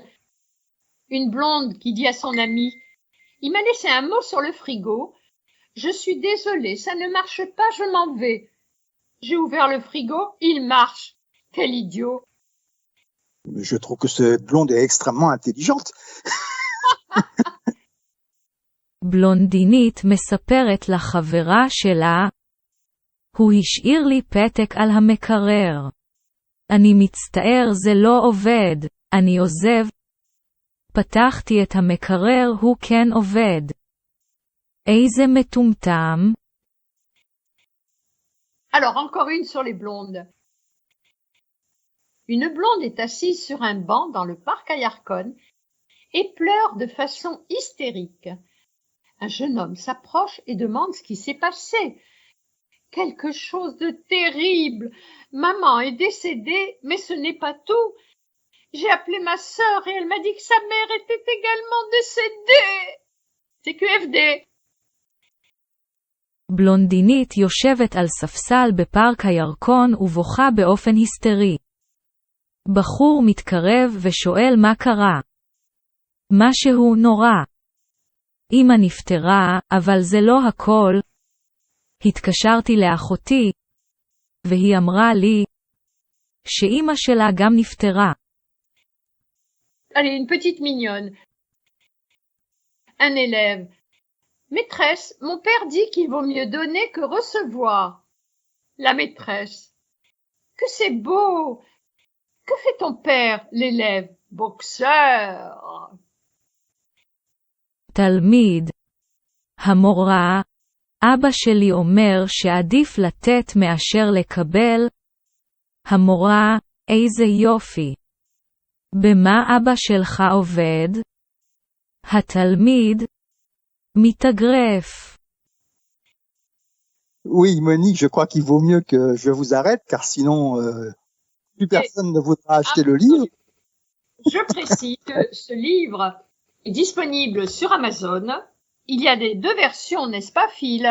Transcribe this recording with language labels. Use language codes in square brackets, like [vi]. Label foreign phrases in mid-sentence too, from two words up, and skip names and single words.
[fr] Une blonde qui dit à son ami « Il m'a laissé un mot sur le frigo. Je suis désolée, ça ne marche pas, je m'en vais. J'ai ouvert le frigo, il marche. Quel idiot !» Je trouve que cette blonde est extrêmement intelligente. [he] בלונדינית מספרת לחברה שלה, הוא השאיר לי פתק על המקרר. אני מצטער זה לא עובד, אני עוזב. פתחתי את המקרר הוא כן עובד. איזה מטומטם. [fr] Alors encore une sur les blondes. Une blonde est assise sur un banc dans le parc à Yarkon et pleure de façon hystérique. Un jeune homme s'approche et demande ce qui s'est passé. Quelque chose de terrible. Maman est décédée, mais ce n'est pas tout. J'ai appelé ma sœur et elle m'a dit que sa mère était également décédée. C'est QFD. [he] בלונדינית יושבת על ספסל בפארק הירקון ובוכה באופן היסטרי. בחור מתקרב ושואל מה קרה. משהו נורא. אמא נפטרה, אבל זה לא הכל. התקשרתי לאחותי, והיא אמרה לי, שאמא שלה גם נפטרה. [fr] Allez, une petite mignonne. Un élève. Maîtresse, mon père dit qu'il vaut mieux donner que recevoir. La maîtresse. Que c'est beau. Que fait ton père, l'élève? Boxeur. [he] תלמיד. המורה. אבא שלי אומר שעדיף לתת מאשר לקבל. המורה, איזה יופי. במה אבא שלך עובד? התלמיד מתאגרף. [fr] Oui, Monique, je crois qu'il vaut mieux que je vous arrête, car sinon, plus personne ne voudra acheter le livre. Je précise que ce livre est disponible sur Amazon. Il y a deux versions, n'est-ce pas, Phil?